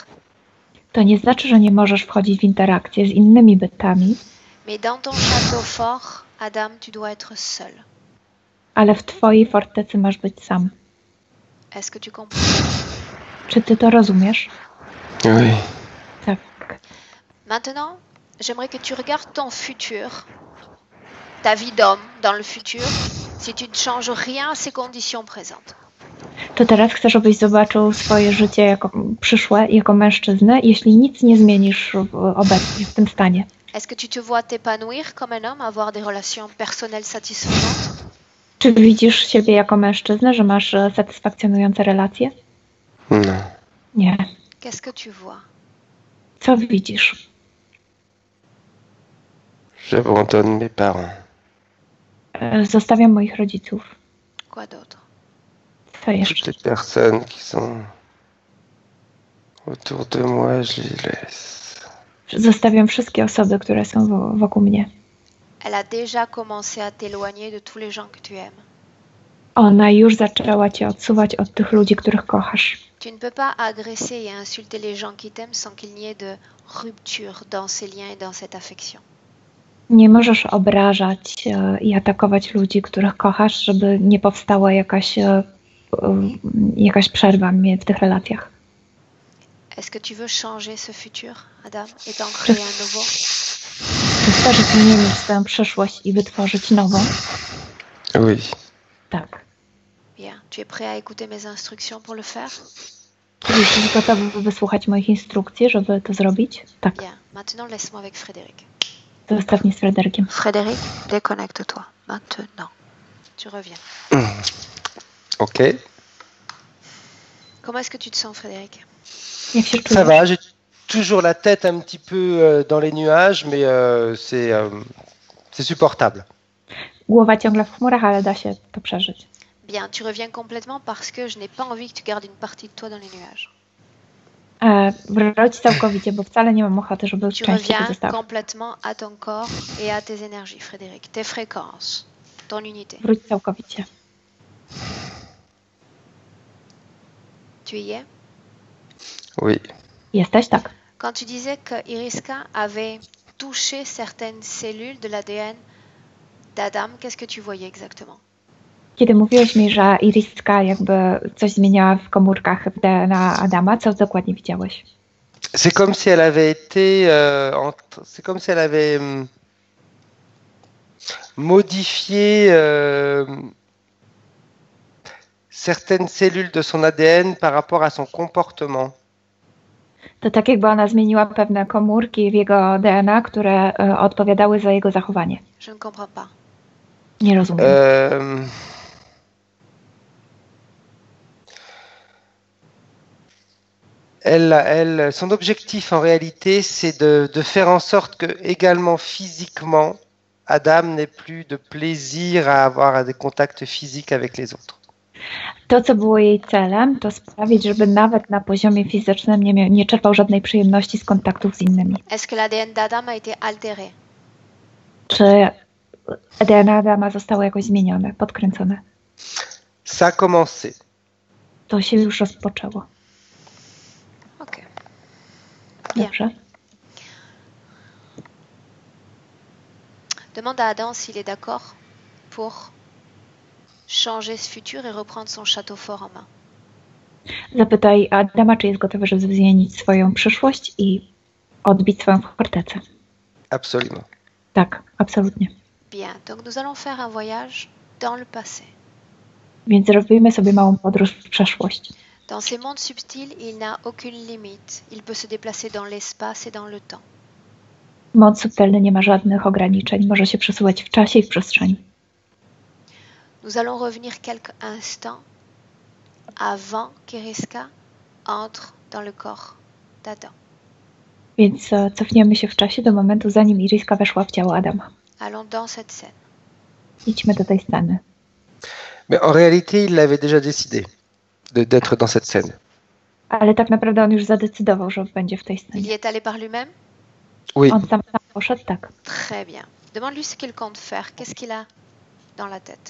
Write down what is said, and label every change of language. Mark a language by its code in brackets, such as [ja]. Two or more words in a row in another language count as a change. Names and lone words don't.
[pl] To nie znaczy, że nie możesz wchodzić w interakcję z innymi bytami, [fr] Mais dans ton château fort, Adam, tu dois être seul. [pl] ale w twojej fortecy masz być sam. [fr] Est-ce que tu comprends? [pl] Czy ty to rozumiesz? [fr] Oui. [pl] Tak. [fr] Maintenant, j'aimerais que tu regardes ton futur, ta vie d'homme dans le futur, si tu ne changes rien à ces conditions présentes. [pl] To teraz chcę, żebyś zobaczył swoje życie jako przyszłe, jako mężczyznę, jeśli nic nie zmienisz obecnie w tym stanie. [fr] Est-ce que tu te vois t'épanouir comme un homme, avoir des relations personnelles satisfaisantes? [pl] Czy widzisz siebie jako mężczyznę, że masz satysfakcjonujące relacje? [fr] Non. [pl] Nie. [fr] Qu'est-ce que tu vois? [pl] Co widzisz? [fr] J'abandonne mes parents. [pl] Zostawiam moich rodziców. [fr] Quoi d'autre? [pl] Co jeszcze? [fr] Toutes les personnes qui sont autour de moi, je les laisse. [pl] Zostawiam wszystkie osoby, które są wokół mnie. [fr] Elle a déjà commencé à t'éloigner de tous les gens que tu aimes. [pl] Ona już zaczęła cię odsuwać od tych ludzi, których kochasz. [fr] Tu ne peux pas agresser et insulter les gens qui t'aiment sans qu'il n'y ait de rupture dans ces liens et dans cette affection. [pl] Nie możesz obrażać i atakować ludzi, których kochasz, żeby nie powstała jakaś przerwa w tych relacjach. [fr] Est-ce que tu veux changer ce futur, Adam, et t'en créer un nouveau? [pl] Czy chcesz zmienić swoją przyszłość i wytworzyć nową? [fr] Oui. [pl] Tak. [fr] Bien. Tu es prêt à écouter mes instructions pour le faire? [pl] Czy jesteś gotowy wysłuchać moich instrukcji, żeby to zrobić? Tak. [fr] Bien. Maintenant, laisse-moi avec Frédéric. [pl] Zostaw mnie z Fryderykiem. [fr] Frédéric, déconnecte-toi. Maintenant. Tu reviens. Ok. Comment est-ce que tu te sens, Frédéric? [pl] Jak się [fr] Ça [pl] czujesz? [fr] va, j'ai toujours la tête un petit peu dans les nuages, mais c'est supportable. [pl] Głowa ciągle w chmurach, ale da się to przeżyć. [fr] Bien, tu reviens complètement parce que je n'ai pas envie que tu gardes une partie de toi dans les nuages. [pl] Wróć całkowicie, bo wcale nie mam ochoty, żeby [fr] Tu [pl] część ciebie [fr] reviens [pl] została. [fr] complètement à ton corps et à tes énergies, Frédéric, tes fréquences, ton unité. [pl] Wróć całkowicie. [fr] Tu y es? Oui. [pl] Jesteś? Tak. [fr] Quand tu disais que Iriska avait touché certaines cellules de l'ADN d'Adam, qu'est-ce que tu voyais exactement? [pl] Kiedy mówiłeś mi, że Iriska jakby coś zmieniała w komórkach w DNA Adama, co dokładnie widziałeś? [fr] C'est comme si elle avait été, c'est comme si elle avait modifié certaines cellules de son ADN par rapport à son comportement. [pl] To tak jakby ona zmieniła pewne komórki w jego DNA, które odpowiadały za jego zachowanie. [fr] Je ne comprends pas. [pl] Nie rozumiem. [fr] Son objectif en réalité, c'est de faire en sorte que également physiquement, Adam n'ait plus de plaisir à avoir des contacts physiques avec les autres. [pl] To, co było jej celem, to sprawić, żeby nawet na poziomie fizycznym nie czerpał żadnej przyjemności z kontaktów z innymi. [fr] Est-ce que l'ADN d'Adam a été altéré? [pl] Czy DNA Adama zostało jakoś zmienione, podkręcone? [fr] Ça a commencé. [pl] To się już rozpoczęło. [fr] Ok. Bien. [pl] Dobrze. [fr] Demande à Adam s'il est d'accord pour changer ce futur et reprendre son château fort en main. [pl] Zapytaj Adama, czy jest gotowy, żeby zmienić swoją przyszłość i odbić swoją fortecę. [fr] Absolument. [pl] Tak, absolutnie. [fr] Bien, donc nous allons faire un voyage dans le passé. [pl] Więc zrobimy sobie małą podróż w przeszłość. [fr] Dans ces mondes subtils, il n'a aucune limite. Il peut se déplacer dans l'espace et dans le temps. [pl] Moc subtelny nie ma żadnych ograniczeń. Może się przesuwać w czasie i w przestrzeni. [fr] Nous allons revenir quelques instants avant qu'Iriska entre dans le corps d'Adam. [pl] Więc cofniemy się w czasie do momentu, zanim Iriska weszła w ciało Adama. [fr] Allons dans cette scène. [pl] Idźmy do tej sceny. [fr] Mais en réalité, il l'avait déjà décidé d'être dans cette scène. [pl] Ale tak naprawdę on już zadecydował, że będzie w tej [fr] Il y [pl] scenie. [fr] est allé par lui-même? Oui. [pl] On sam poszedł, tak. [fr] Très bien. Demande-lui ce qu'il compte faire. Qu'est-ce qu'il a dans la tête?